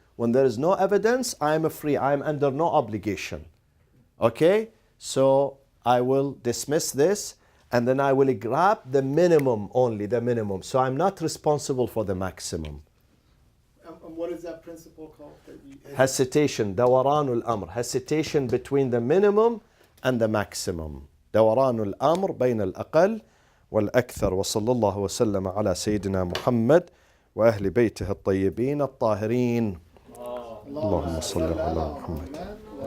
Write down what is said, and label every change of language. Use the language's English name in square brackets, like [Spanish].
[English] When there is no evidence, I am free. I am under no obligation. Okay? So I will dismiss this and then I will grab the minimum only, the minimum. So I'm not responsible for the maximum. And what is that principle called? Hesitation, دوران الأمر. Hesitation between the minimum and the maximum. [Arabic] دوران الأمر بين الأقل والأكثر. وصلى الله وسلم على سيدنا محمد وأهل بيته الطيبين الطاهرين. اللهم صل على محمد.